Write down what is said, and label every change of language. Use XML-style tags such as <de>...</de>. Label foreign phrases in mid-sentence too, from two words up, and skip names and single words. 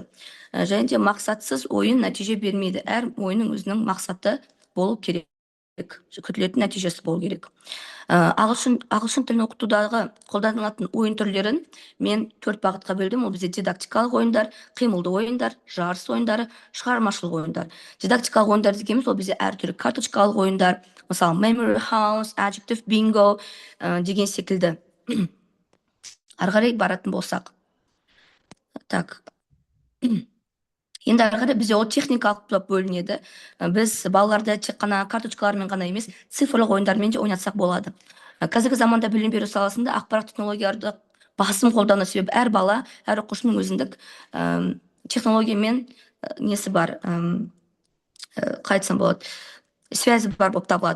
<kk>Және де мақсатсыз ойын нәтиже бермейді. Әр ойынның өзінің мақсаты болу керек, күтілетін нәтижесі болу керек. Ағылшын тілін оқытудағы қолданылатын ойын түрлерін мен 4 бағытқа бөлдім. Ол бізде дидактикалық ойындар, қимылды ойындар, жарыс ойындары, шығармашылық ойындар. Дидактикалық ойындар дегеніміз ол бізде әртүрлі карточкалық ойындар, мысалы</kk> <en>memory house, adjective bingo</en> <kk>деген секілді. Ары қарай баратын болсақ. Так. Енді ары қарай бізде ол техникалық болып бөлінеді. Біз балаларды тек қана карточкалармен ғана емес, цифрлық ойындармен де ойнатсақ болады. Қазіргі заманда білім беру саласында ақпарат технологияларды басым қолдану себебі әр бала, әр оқушының өзіндік технологиямен несі бар, қайтсам болады, связі бар болып табылады.</kk>